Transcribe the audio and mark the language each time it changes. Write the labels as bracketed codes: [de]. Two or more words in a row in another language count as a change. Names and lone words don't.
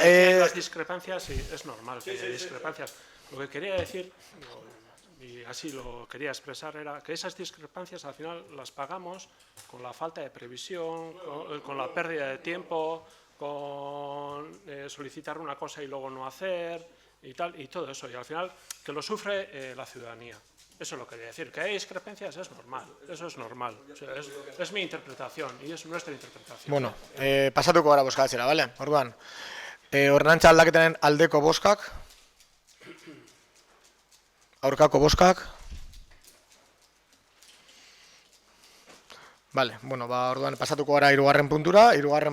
[es] Las discrepancias, sí, es normal que haya discrepancias. Lo que quería decir, y así lo quería expresar, era que esas discrepancias al final las pagamos con la falta de previsión, con la pérdida de tiempo, con solicitar una cosa y luego no hacer y tal, y todo eso. Y al final que lo sufre la ciudadanía. Eso es lo que quería decir. Que hay discrepancias es normal, eso es normal. O sea, es mi interpretación y es nuestra interpretación. [eu] Bueno, pasatuko gara bozkatzera, bale? Orduan, ordenantza aldaketaren aldeko bozkak, aurkako bozkak. Vale, bueno, orduan pasatuko gara 3. puntura. 3.